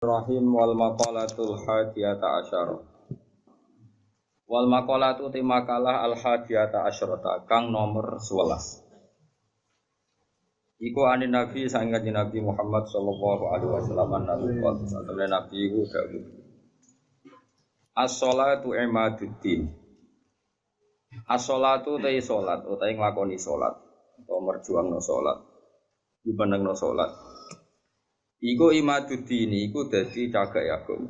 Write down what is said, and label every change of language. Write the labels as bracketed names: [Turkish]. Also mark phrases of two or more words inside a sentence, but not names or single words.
[Arabic] رحيم و المقالة الحادية عشرة. و المقالة [Javanese] te makalah [Arabic] الحادية عشرة [Javanese] kang nomor 11. Iku anin Nabi sangat Nabi Muhammad [Arabic] صلى الله عليه وسلم [Javanese] Nabi iku dawuh. [Arabic] الصلاة عماد الدين. [Javanese] As-shalatu te salat utahe nglakoni salat utawa merjuangno salat. Dibenengno salat. Iku imaduddin iku dadi cagak agama.